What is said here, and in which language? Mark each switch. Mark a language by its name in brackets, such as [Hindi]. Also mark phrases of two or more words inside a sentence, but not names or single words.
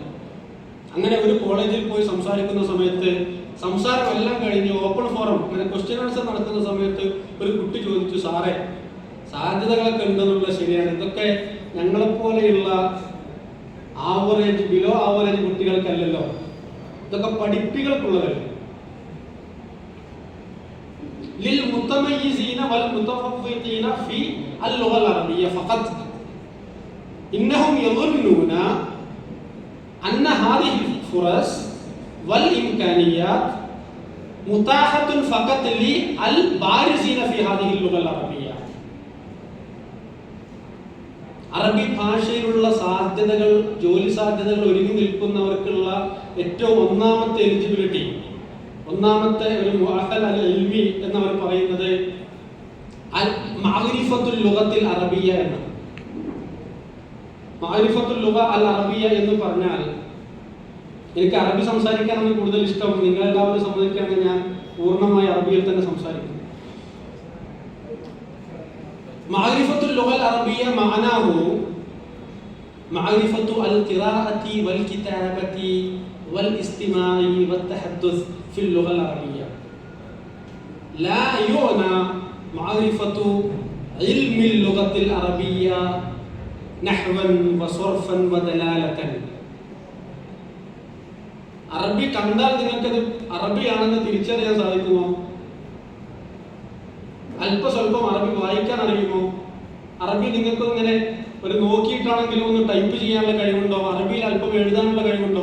[Malayalam] അങ്ങനെ ഒരു കോളേജിൽ പോയി സംസാരിക്കുന്ന സമയത്ത് സംസാരം എല്ലാം കഴിഞ്ഞ് [English] open forum [Malayalam] അങ്ങനെ [English] question answer [Malayalam] നടക്കുന്ന സമയത്ത് ഒരു കുട്ടി ചോദിച്ചു, സാറേ സാധ്യതകളൊക്കെ ഉണ്ടെന്നുള്ള ശരിയാണ്, ഇതൊക്കെ ഞങ്ങളെപ്പോലെയുള്ള [English] average below average [Malayalam] കുട്ടികൾക്കല്ലല്ലോ, ഇതൊക്കെ പഠിപ്പികൾക്കുള്ളതല്ലേ. [Arabic] للمتميزين والمتفوقين في اللغة العربية فقط إنهم يظنون أن هذه الفرص والإمكانيات متاحة فقط للبارزين في هذه اللغة العربية. [Malayalam] അറബി ഭാഷയിലുള്ള സാധ്യതകൾ, ജോലി സാധ്യതകൾ ഒരുങ്ങി നിൽക്കുന്നവർക്കുള്ള ഏറ്റവും ഒന്നാമത്തെ എലിജിബിലിറ്റി, ഒന്നാമത്തെ ഒരു [Arabic] المؤهل العلمي [Malayalam] എന്നവർ പറയുന്നത് [Arabic] المعرفة اللغة العربية [Malayalam] എന്നാണ്. [Arabic] معرفة اللغة العربية [Malayalam] എന്ന് പറഞ്ഞാൽ, എനിക്ക് അറബി സംസാരിക്കാനാണ് കൂടുതൽ ഇഷ്ടം, നിങ്ങളെല്ലാവരും സമ്മതിക്കുകയാണെങ്കിൽ ഞാൻ പൂർണ്ണമായി അറബിയിൽ തന്നെ സംസാരിക്കും. [Arabic] معرفة اللغة العربية معناه معرفة القراءة والكتابة والاستماع والتحدث في اللغة العربية. لا يعنى معرفة علم اللغة العربية نحوا وصرفا ودلالة. [Malayalam] അറബി കണ്ടാൽ നിങ്ങൾക്കത് അറബിയാണെന്ന് തിരിച്ചറിയാൻ സാധിക്കുമോ? അല്പസ്വല്പം അറബി വായിക്കാൻ അറിയുമോ? അറബി നിങ്ങൾക്ക് ഇങ്ങനെ ഒരു നോക്കിയിട്ടാണെങ്കിലും ഒന്ന് ടൈപ്പ് ചെയ്യാനുള്ള കഴിവുണ്ടോ? അറബിയിൽ അല്പം എഴുതാനുള്ള കഴിവുണ്ടോ?